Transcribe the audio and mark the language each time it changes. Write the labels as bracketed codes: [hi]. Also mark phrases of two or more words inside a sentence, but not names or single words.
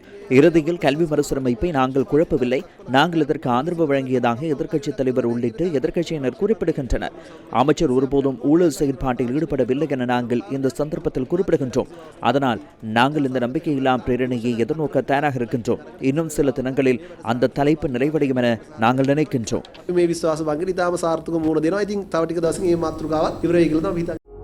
[ta] இறுதியில் கல்வி மறுசீரமைப்பை நாங்கள் குழப்பவில்லை, நாங்கள் இதற்கு ஆதரவு வழங்கியதாக எதிர்க்கட்சித் தலைவர் உள்ளிட்டு எதிர்க்கட்சியினர் குறிப்பிடுகின்றனர். அமைச்சர் ஒருபோதும் ஊழல் செயற்பாட்டில் ஈடுபடவில்லை என நாங்கள் இந்த சந்தர்ப்பத்தில் குறிப்பிடுகின்றோம். அதனால் நாங்கள் இந்த நம்பிக்கையில்லா பிரேரணையை எதிர்நோக்க தயாராக இருக்கின்றோம். இன்னும் சில தினங்களில் அந்த தலைப்பு நிறைவடையும் என நாங்கள் நினைக்கின்றோம். [si] මේ විශ්වාස බංගන ඉතාම සාර්ථක මුහුණ දෙනවා. ඉතින් තව ටික දවසකින් මේ මාතෘකාවත් ඉවරයි කියලා තමයි හිතන්නේ.